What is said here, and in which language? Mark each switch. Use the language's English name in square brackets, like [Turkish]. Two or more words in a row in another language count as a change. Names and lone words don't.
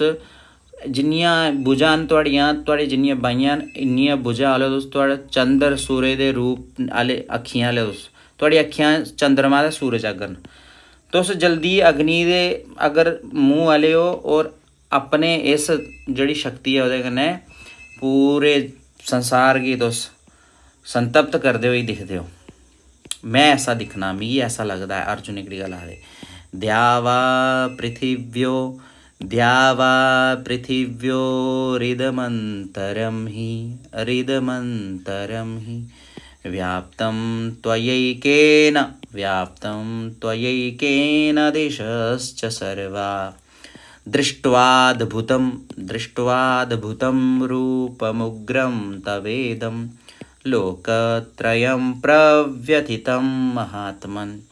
[Dogri] जिन्नियां भुजां न तुहाड़े जिन्नियां बाहियां न इन्नियां भुजां आह्ले तुस, तुहाड़ा चंद्र सूरज दे रूप आह्ले अक्खियां आह्ले तुस, तुहाड़ी अक्खियां चंद्रमा ते सूरज आंगर न, तुस जल्दी अग्नि दे अगर मूँह आह्ले हो, और अपने इस जेह्ड़ी शक्ति है ओह्दे कन्नै पूरे संसार गी तुस संतप्त करदे होई दिखदे हो। मैं ऐसा दिखना, मिगी ऐसा लगदा है। अर्जुन एकड़ी गल्ल आखदे, [Sanskrit] द्यावा पृथिव्यो रिदमन्तरं हि व्याप्तं त्वयैकेन दिशश्च सर्वा दृष्ट्वाद्भुतं रूपमुग्रं तवेदं लोकत्रयं प्रव्यथितं महात्मन्